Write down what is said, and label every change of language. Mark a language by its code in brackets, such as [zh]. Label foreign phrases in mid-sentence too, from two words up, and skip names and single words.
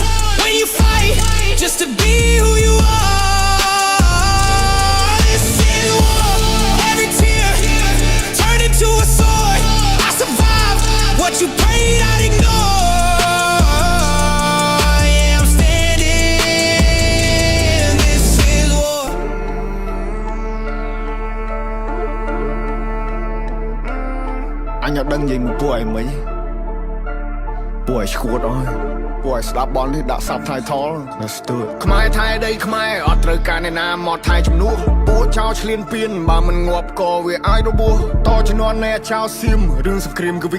[en] When you fight just to be who you are. This is war, every tear turned into a sword. I survived what you prayed I'd ignore. Yeah, I'm standing. This is war. [km] អញអត់ដឹងនិយាយមួយពួកឯងមិញពួកឯងឈួតអស់ពួកឯងស្ដាប់បននេះដាក់ subtitle នៅស្ទួយខ្មែរថៃដីខ្មែរអត់ត្រូវការអ្នកណាមកថៃជំនួសពួកចោលឆ្លៀនពៀនបើមិនងាប់ក៏វាអាចរបួសតជំនាន់ណែចោលសៀមរឿងសង្គ្រាមគឺវា